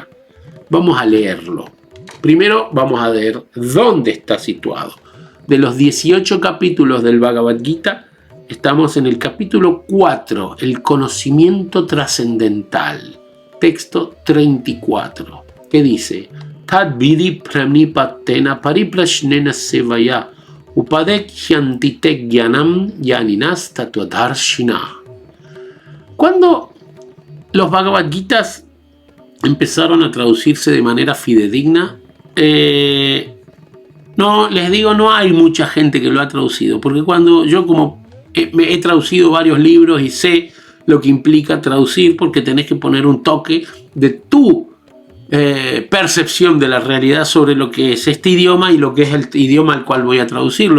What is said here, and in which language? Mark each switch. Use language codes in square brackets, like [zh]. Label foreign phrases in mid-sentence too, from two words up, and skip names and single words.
[es] Vamos a leerlo. Primero vamos a ver dónde está situado. De los 18 capítulos del Bhagavad Gita, estamos en el capítulo 4, el conocimiento trascendental, texto 34, que dice: [sa] तद्विद्धि प्रणिपातेन परिप्रश्नेन सेवया उपदेक्ष्यन्ति ते ज्ञानं ज्ञानिनः तत्त्वदर्शिनः. [es] Cuando los Bhagavad Gitas empezaron a traducirse de manera fidedigna, no hay mucha gente que lo ha traducido, porque cuando yo como me he traducido varios libros y sé lo que implica traducir, porque tenés que poner un toque de tu percepción de la realidad sobre lo que es este idioma y lo que es el idioma al cual voy a traducirlo.